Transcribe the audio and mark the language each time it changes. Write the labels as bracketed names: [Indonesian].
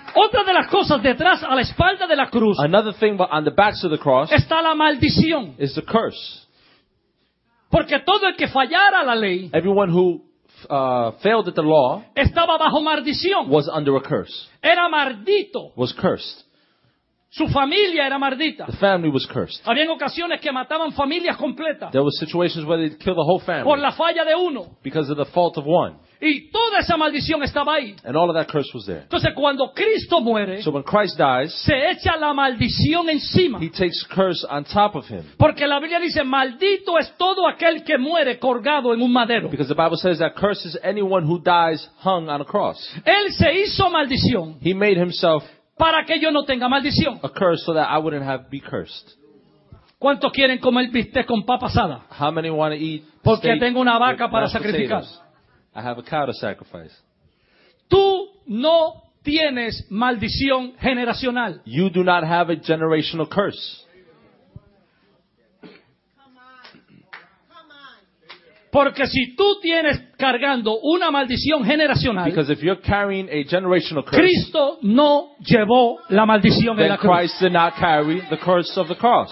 [Spanish] Otra de las cosas detrás, a la espalda de la cruz. [English] Another thing on the backs of the cross. [Spanish] Está la maldición. [English] Is the curse. [Spanish] Porque todo el que fallara la ley. [English] Everyone who failed at the law. [Spanish] Estaba bajo maldición. [English] Was under a curse. [Spanish] Era maldito. [English] Was cursed. [Spanish] Su familia era maldita. [English] The family was cursed. [Spanish] Habían ocasiones que mataban familias completas. [English] There were situations where they'd kill the whole family. [Spanish] Por la falla de uno. [English] Because of the fault of one. [Spanish] Y toda esa maldición estaba ahí. [English] And all of that curse was there. [Spanish] Entonces cuando Cristo muere, [English] so when Christ dies, [Spanish] se echa la maldición encima. [English] He takes curse on top of him. [Spanish] Porque la Biblia dice, maldito es todo aquel que muere colgado en un madero. [English] Because the Bible says that curse is anyone who dies hung on a cross. [Spanish] Él se hizo maldición. [English] He made himself [Spanish] para que yo no tenga maldición. [English] A curse so that I wouldn't have be cursed. [Spanish] ¿Cuántos quieren comer bistec con papa asada? [English] How many want to eat steak? [Spanish] Porque tengo una vaca para sacrificar. [English] I have a cow to sacrifice. [Spanish] Tú no tienes maldición generacional. [English] You do not have a generational curse. [Spanish] Porque si tú tienes cargando una maldición generacional, [English] because if you're carrying a generational curse, [Spanish] Cristo no llevó la maldición [English] then [Spanish] en la cruz. [English] Christ did not carry the curse of the cross.